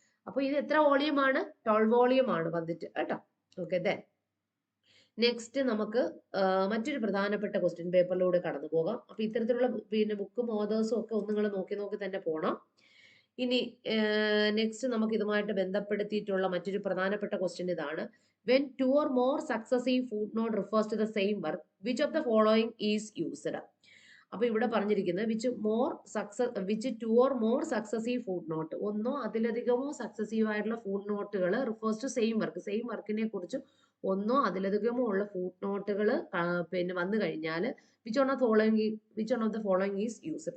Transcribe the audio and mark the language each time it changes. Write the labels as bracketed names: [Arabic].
[Malayalam] അപ്പൊ ഇത് എത്ര വോളിയം ആണ്? 12 വോളിയം ആണ് വന്നിട്ട് കേട്ടോ. ഓക്കെ, ദെൻ നെക്സ്റ്റ് നമുക്ക് മറ്റൊരു പ്രധാനപ്പെട്ട ക്വസ്റ്റ്യൻ പേപ്പറിലൂടെ കടന്നു പോകാം. അപ്പൊ ഇത്തരത്തിലുള്ള ബുക്കും ഓതേഴ്സും ഒക്കെ ഒന്ന് നിങ്ങൾ നോക്കി തന്നെ പോകണം. ഇനി നെക്സ്റ്റ് നമുക്ക് ഇതുമായിട്ട് ബന്ധപ്പെടുത്തിയിട്ടുള്ള മറ്റൊരു പ്രധാനപ്പെട്ട ക്വസ്റ്റ്യൻ ഇതാണ്. [English] When two or more successive footnote refers to the same work, which of the following is used? [Malayalam] അപ്പൊ ഇവിടെ പറഞ്ഞിരിക്കുന്നത് [English] which two or more successive footnote, [Malayalam] ഒന്നോ അതിലധികമോ സക്സസീവ് ആയിട്ടുള്ള ഫുഡ് നോട്ടുകൾ [English] refers to same [Malayalam] വർക്കിനെ കുറിച്ച് ഒന്നോ അതിലധികമോ ഉള്ള ഫുഡ് നോട്ടുകൾ പിന്നെ വന്നു കഴിഞ്ഞാൽ [English] Which on of the following is use.